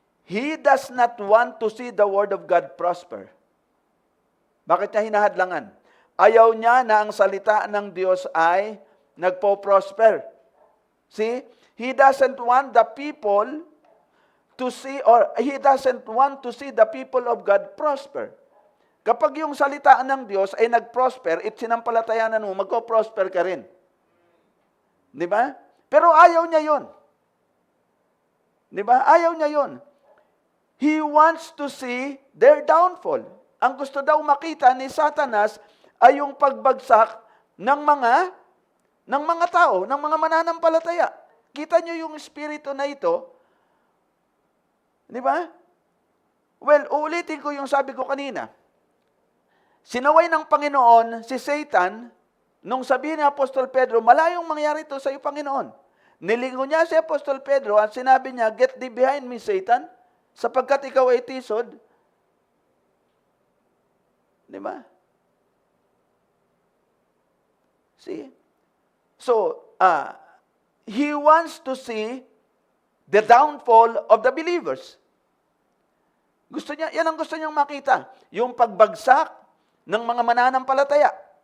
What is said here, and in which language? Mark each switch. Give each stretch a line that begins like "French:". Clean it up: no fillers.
English: He does not want to see the word of God prosper.
Filipino: Bakit niya hinahadlangan? Ayaw niya na ang salita ng Diyos ay nagpo-prosper.
English: See? He doesn't want the people to see, or he doesn't want to see the people of God prosper.
Filipino: Kapag yung salita ng Diyos ay nag-prosper, sinampalatayanan mo, magko-prosper ka rin. Di ba? Pero ayaw niya yon. Di ba? Ayaw niya yon.
English: He wants to see their downfall.
Filipino: Ang gusto daw makita ni Satanas ay yung pagbagsak ng mga tao, ng mga mananampalataya. Kita nyo yung espiritu na ito? Di ba? Well, uulitin ko yung sabi ko kanina. Sinaway ng Panginoon si Satan nung sabihin ni Apostol Pedro, malayong mangyari ito sa iyo, Panginoon. Nilingo niya si Apostol Pedro at sinabi niya,
English: get thee behind me, Satan,
Filipino: sapagkat ikaw ay tisod. Di ba?
English: See? So, he wants to see the downfall of the believers.
Filipino: Gusto niya, yan ang gusto niyang makita. Yung pagbagsak ng mga mananampalataya.